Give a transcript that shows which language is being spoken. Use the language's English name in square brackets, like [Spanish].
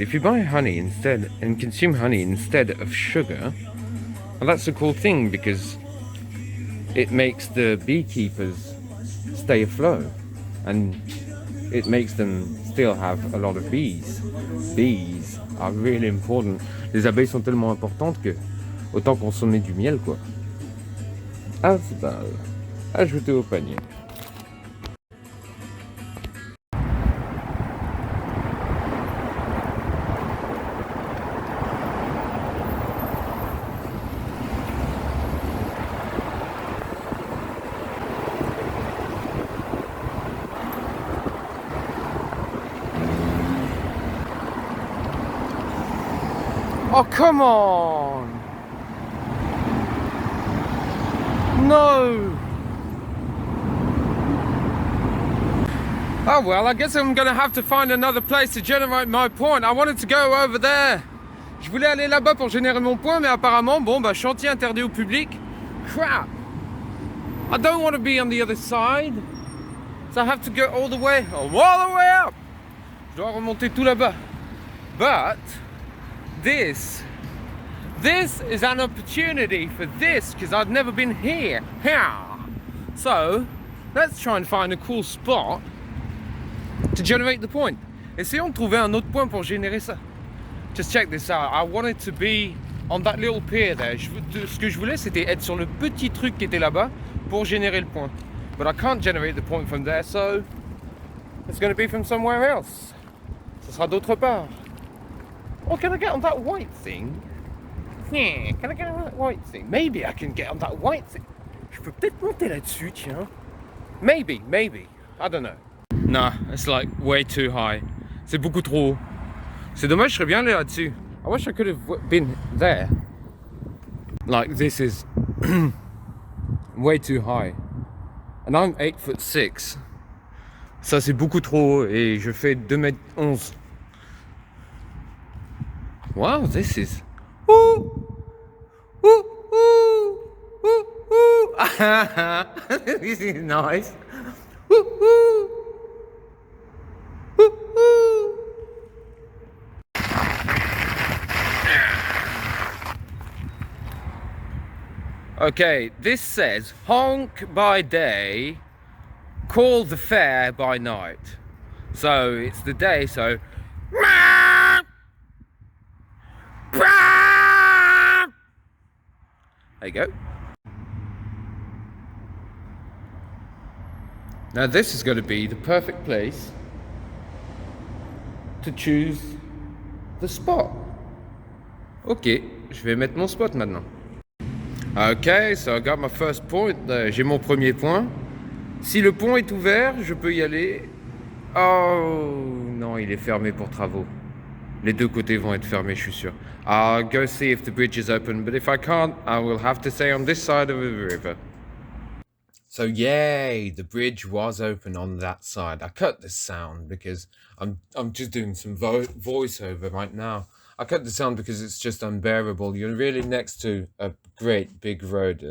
[English] If you buy honey instead and consume honey instead of sugar, well, that's a cool thing because it makes the beekeepers stay afloat and it makes them still have a lot of bees. Bees are really important. [French] Les abeilles sont tellement importantes que autant consommer du miel quoi. Asbal, ajouté au panier. [English] Oh, come on! No! Oh well, I guess I'm gonna have to find another place to generate my point. I wanted to go over there. [French] Je voulais aller là-bas pour générer mon point, mais apparemment, bon, bah, chantier interdit au public. [English] Crap! I don't want to be on the other side. So I have to go all the way up! [French] Je dois remonter tout là-bas. [English] But this is an opportunity for this because I've never been here. So let's try and find a cool spot to generate the point. [French] Essayons de trouver un autre point pour générer ça. [English] Just check this out. I wanted to be on that little pier there. [French] Ce que je voulais, c'était être sur le petit truc qui était là-bas pour générer le point. [English] But I can't generate the point from there, so it's going to be from somewhere else. [French] Ce sera d'autre part. [English] Oh, can I get on that white thing? Yeah, can I get on that white thing? Maybe I can get on that white thing. [French] Je peux peut-être monter là-dessus, tiens. [English] Maybe. I don't know. Nah, it's like way too high. [French] C'est beaucoup trop haut. C'est dommage, je serais bien allé là-dessus. [English] I wish I could have been there. Like this is way too high. And I'm 8'6". [French] Ça c'est beaucoup trop haut et je fais 2m11. [English] Wow, this is... Ooh, ooh, ooh, ooh, ooh. This is nice. Ooh, ooh. Ooh, ooh. Okay, this says honk by day, call the fair by night. So it's the day, so there you go. Now this is going to be the perfect place to choose the spot. [French] Ok, je vais mettre mon spot maintenant. [English] Ok, so I got my first point. [French] J'ai mon premier point. Si le pont est ouvert, je peux y aller. Oh non, il est fermé pour travaux. Les deux côtés vont être fermés, je suis sûr. [English] I'll go see if the bridge is open, but if I can't, I will have to stay on this side of the river. So yay, the bridge was open on that side. I cut the sound because I'm just doing some voiceover right now. I cut the sound because it's just unbearable. You're really next to a great big road.